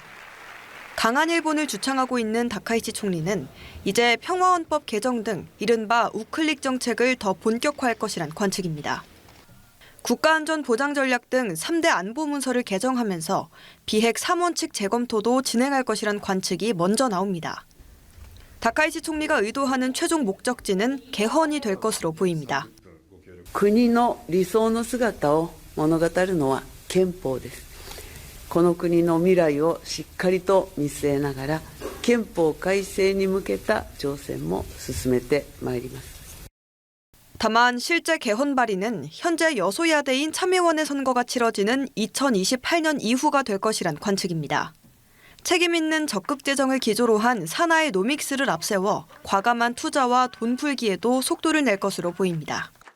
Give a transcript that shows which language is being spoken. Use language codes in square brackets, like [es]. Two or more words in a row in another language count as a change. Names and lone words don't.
[ko] 강한 일본을 주창하고 있는 다카이치 총리는 이제 평화헌법 개정 등 이른바 우클릭 정책을 더 본격화할 것이란 관측입니다. 국가안전보장 전략 등 3대 안보 문서를 개정하면서 비핵 3원칙 재검토도 진행할 것이란 관측이 먼저 나옵니다. 다카이치 총리가 의도하는 최종 목적지는 개헌이 될 것으로 보입니다. [ja] 国の理想の姿を物語るのは憲法です。この国の未来をしっかりと見据えながら憲法改正に向けた挑戦も進めてまいります。 [ko] 다만 실제 개헌 발의는 현재 여소야대인 참의원의 선거가 치러지는 2028년 이후가 될 것이란 관측입니다. 책임 있는 적극 재정을 기조로 한 산하의 노믹스를 앞세워 과감한 투자와 돈 풀기에도 속도를 낼 것으로 보입니다.